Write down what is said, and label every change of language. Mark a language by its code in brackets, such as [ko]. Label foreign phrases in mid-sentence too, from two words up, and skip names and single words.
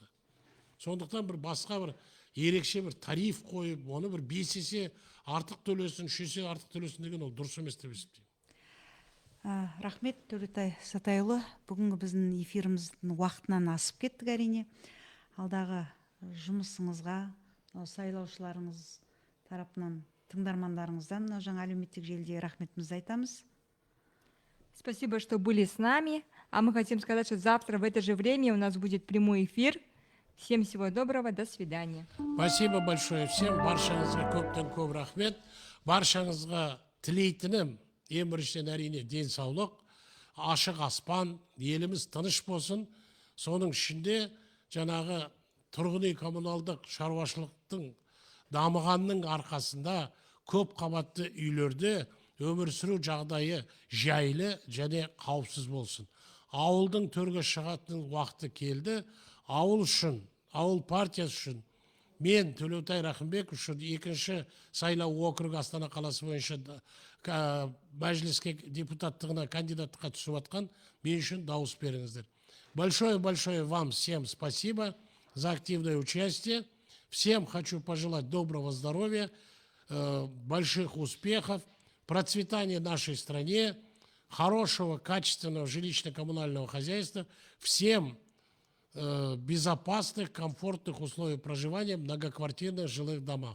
[kk] Сондықтан бір басқа бір ерекше бір тариф қойып, оны бір 5 есе артық төлесін, 3 есе артық төлесін деген ол дұрыс емес деп есептеймін. Рахмет, Төлеутай Сатайұлы. Бүгінгі біздің эфиріміздің уақытынан асып кеттік әрине. Алдағы жұмысыңызға, сайлаушыларыңыз тарапынан, тыңдармандарыңыздан жаңа әлеуметтік желіде рахметімізді айтамыз. [ru] Спасибо, что были с нами. А мы хотим сказать, что завтра в это же время у нас будет прямой эфир. Всем всего доброго, до свидания. Спасибо большое всем. [kk] Баршаңызға көптен көп рахмет. Баршаңызға тілейтінім, ең біріншіден әрине денсаулық, ашық аспан, еліміз тыныш болсын. Соның ішінде жаңағы тұрғын үй коммуналдық шаруашылықтың дамығанның арқасында көп қабатты үйлерде өмір сүру жағдайы жайлы және қауіпсіз болсын. Ауылдың төрге шығатын уақыты келді. Ауыл үшін, ауыл партиясы үшін, мен Төлеутай Рахымбек үшін екінші сайлау округ Астана қаласы бойынша мәжіліске депутаттығына кандидаттыққа түсіп жатқан, мен үшін дауыс беріңіздер. [ru] Большое вам всем спасибо за активное участие. Всем хочу пожелать доброго здоровья, больших успехов, процветания нашей стране, хорошего, качественного жилищно-коммунального хозяйства, всем безопасных, комфортных условий проживания в многоквартирных жилых домах.